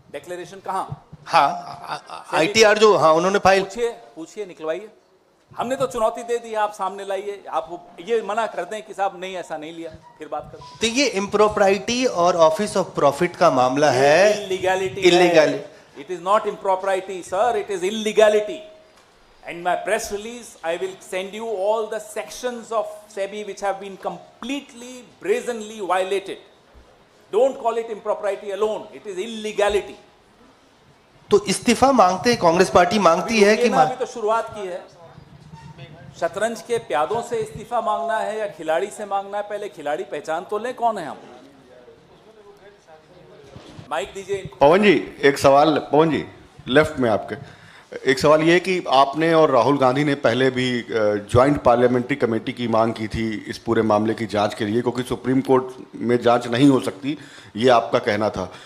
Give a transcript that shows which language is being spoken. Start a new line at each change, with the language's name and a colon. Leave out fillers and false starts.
Hindi: Declaration कहाँ? हाँ, ITR जो, हाँ उन्होंने फाइल। पूछिए निकलवाइए। हमने तो चुनौती दे दी, आप सामने लाइए, आप ये मना कर दें कि साहब नहीं ऐसा नहीं लिया, फिर बात करते हैं। तो ये इम्प्रोप्राइटी और ऑफिस ऑफ प्रॉफिट का मामला है, illegality.
English: It is not impropriety, sir, it is illegality. In my press release, I will send you all the sections of SEBI which have been completely, brazenly violated. Don't call it impropriety alone, it is illegality.
Hindi: तो इस्तीफा मांगते हैं, Congress party मांगती है कि अभी तो शुरुआत की है। शतरंज के प्यादों से इस्तीफा मांगना है या खिलाड़ी से मांगना है, पहले खिलाड़ी पहचान तो लें कौन है हम। माइक दीजिए। पवन जी, एक सवाल, पवन जी लेफ्ट में आपके, एक सवाल ये है कि आपने और राहुल गांधी ने पहले भी ज्वाइंट पार्लियामेंट्री कमेटी की मांग की थी इस पूरे मामले की जांच के लिए, क्योंकि सुप्रीम कोर्ट में जांच नहीं हो सकती, ये आपका कहना था।